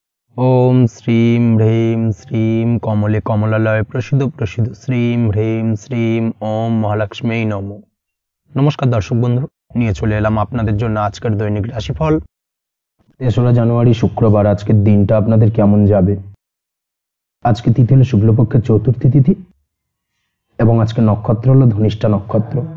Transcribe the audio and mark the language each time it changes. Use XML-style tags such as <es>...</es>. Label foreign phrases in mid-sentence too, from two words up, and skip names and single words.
<sa>ओम श्रीम ह्रीम श्रीम कमले कमलालय प्रसिद्ध प्रसिद्ध श्रीम ह्रीम श्रीम ओम महालक्ष्मी नमो।</sa> <bn>নমস্কার দর্শক বন্ধু, নিয়ে চলে এলাম আপনাদের জন্য আজকের দৈনিক রাশিফল। 3রা জানুয়ারি শুক্রবার আজকের দিনটা আপনাদের কেমন যাবে। আজকে তিথি হলো শুক্লপক্ষের চতুর্থী তিথি এবং আজকে নক্ষত্র হলো ধনিষ্ঠা নক্ষত্র।</bn>